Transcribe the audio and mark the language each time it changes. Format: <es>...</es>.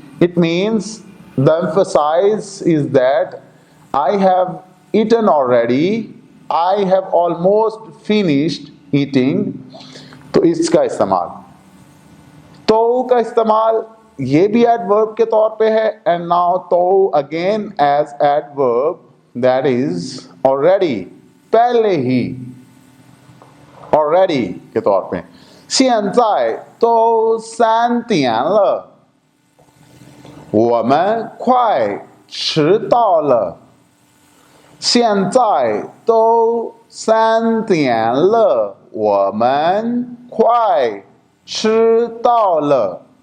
<en>It means the emphasis is that I have eaten already, I have almost finished eating।</en> <hi>तो इसका इस्तेमाल, तो का इस्तेमाल ये भी एडवर्ब के तौर पे है।</hi> <en>and now तो again as adverb, that is already,</en> <hi>पहले ही,</hi> <en>already के तौर पे।</en> <zh>现在都3点了，我们快迟到了。现在都3点了，我们快迟到了。</zh>